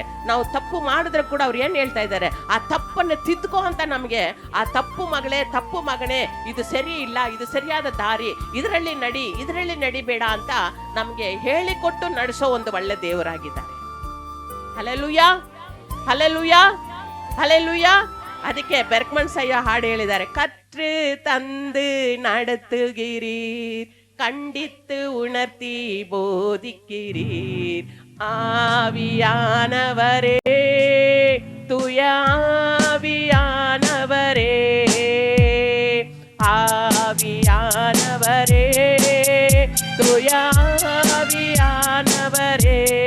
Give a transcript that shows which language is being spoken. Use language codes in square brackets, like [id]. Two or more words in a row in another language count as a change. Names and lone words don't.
[kn] ನಾವು ತಪ್ಪು ಮಾಡಿದ್ರೆ ಕೂಡ ಅವ್ರು ಏನ್ ಹೇಳ್ತಾ ಇದ್ದಾರೆ? ಆ ತಪ್ಪನ್ನು ತಿದ್ದುಕೋ ಅಂತ ನಮ್ಗೆ, ಆ ತಪ್ಪು ಮಗಳೇ, ತಪ್ಪು ಮಗನೇ, ಇದು ಸರಿ ಇಲ್ಲ, ಇದು ಸರಿಯಾದ ದಾರಿ, ಇದರಲ್ಲಿ ನಡಿಬೇಡ ಅಂತ ನಮ್ಗೆ ಹೇಳಿಕೊಟ್ಟು ನಡೆಸೋ ಒಂದು ಒಳ್ಳೆ ದೇವರಾಗಿದ್ದಾರೆ. ಹಲ್ಲೆಲೂಯಾ, ಹಲ್ಲೆಲೂಯಾ, ಹಲ್ಲೆಲೂಯಾ. ಅದಕ್ಕೆ பெர்க்மன் ஐயா ಹಾಡು ಹೇಳಿದ್ದಾರೆ, [ta] கற்று தந்து நடத்துகிறீர், கண்டித்து உணர்த்தி போதிக்கிறீர், ஆவியானவரே, தூய ஆவியானவரே, ஆவியானவரே, தூய ஆவியானவரே,